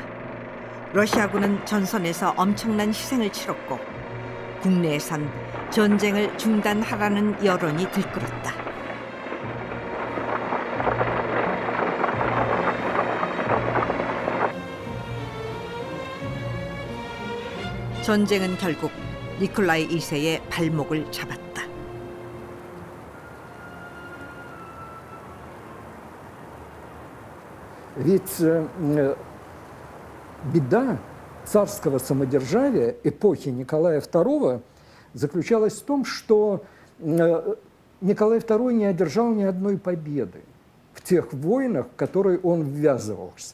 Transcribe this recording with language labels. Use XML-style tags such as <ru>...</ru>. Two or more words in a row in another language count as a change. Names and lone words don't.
<ko>러시아군은 전선에서 엄청난 희생을 치렀고 국내에선 전쟁을 중단하라는 여론이 들끓었다. 전쟁은 결국 니콜라이 2세의 발목을 잡았다.</ko> <ru>Ведь беда царского самодержавия эпохи Николая II заключалась в том, что Николай II не одержал ни одной победы в тех войнах, в которые он ввязывался.</ru>